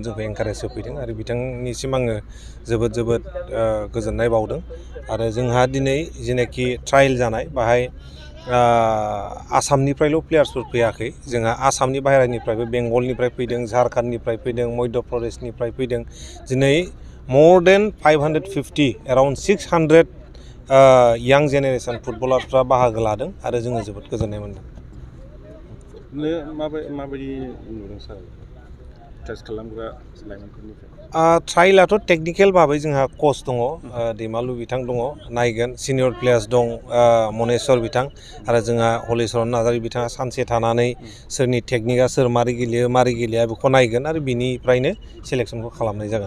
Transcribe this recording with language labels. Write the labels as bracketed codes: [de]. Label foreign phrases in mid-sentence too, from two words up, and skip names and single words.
[brx] जोंखौ एनकारेज होफैदों आरो बिथांनिसिम आङो जोबोद गोजोननाय बावदों आरो जोंहा दिनै जेनाखि ट्रायल जानाय बाहाय आसामनिफ्रायल' प्लेयार्सफोर फैयाखै जोंहा आसामनि बाहेरानिफ्रायबो बेंगलनिफ्राय फैदों झारखन्डनिफ्राय फैदों मध्य प्रदेशनिफ्राय फैदों दिनै [en] more than 550 around 600 [brx] यां जेनेरेसन फुटबलारफ्रा बाहागो लादों आरो जोङो जोबोद गोजोननाय मोनदों माबायदि नुदों सार एक्सारसाइज खालामग्रा लाइमोनफोरनिफ्राय ट्रायलाथ' टेकनिकेल भाबै जोंहा कच दङ दैमालु बिथां दङ नायगोन [en] senior players [brx] दं मनेस्वर बिथां आरो जोंहा हलिचरन नार्जारि बिथाङा सानसे थानानै सोरनि टेकनिकआ सोर मारै गेलेया बेखौ नायगोन आरो बिनिफ्रायनो सेलेक्सनखौ खालामनाय जागोन